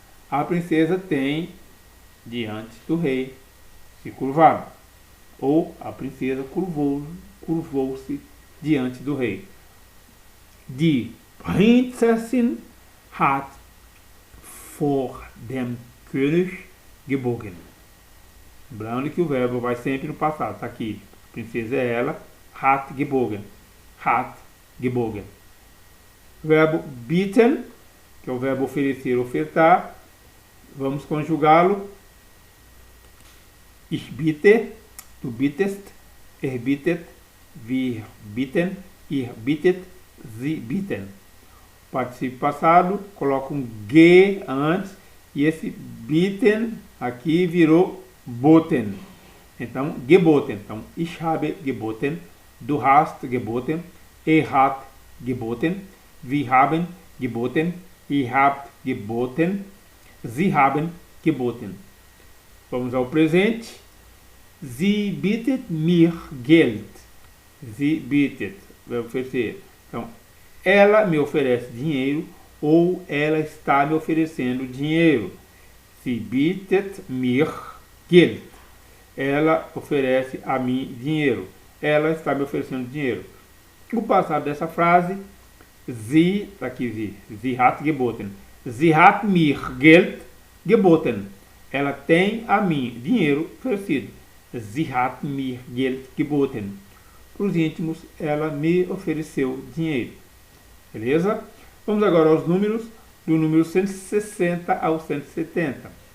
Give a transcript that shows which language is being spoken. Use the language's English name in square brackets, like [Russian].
[Portuguese] A princesa tem diante do rei se curvado. Ou a princesa curvou-se diante do rei. [German] Die Prinzessin hat vor dem König gebogen. [Portuguese] Lembrando que o verbo vai sempre no passado. Está aqui. A princesa é ela. [German] Hat gebogen. Hat gebogen. [Portuguese] Verbo bieten, que é o verbo oferecer, ofertar. Vamos conjugá-lo. [German] Ich bitte, du bittest, er bittet, wir bitten, ihr bittet, sie bitten. [Portuguese] Participe passado, coloca um G antes e esse bitten aqui virou boten. Então, geboten. [German] Então, ich habe geboten, du hast geboten, er hat geboten, wir haben geboten, ihr habt geboten, sie haben geboten. [Portuguese] Vamos ao presente. [German] Sie bittet mir Geld. Sie bittet, [Portuguese] vai oferecer. Então, ela me oferece dinheiro ou ela está me oferecendo dinheiro. [German] Sie bittet mir Geld. [Portuguese] Ela oferece a mim dinheiro. Ela está me oferecendo dinheiro. O passado dessa frase, sie, tá aqui, [German] sie hat geboten. Sie hat mir Geld geboten. [Portuguese] Ela tem a mim dinheiro oferecido. [German] Sie hat mir Geld geboten. [Portuguese] Para os íntimos, ela me ofereceu dinheiro. Beleza? Vamos agora aos números, do número 160 ao 170.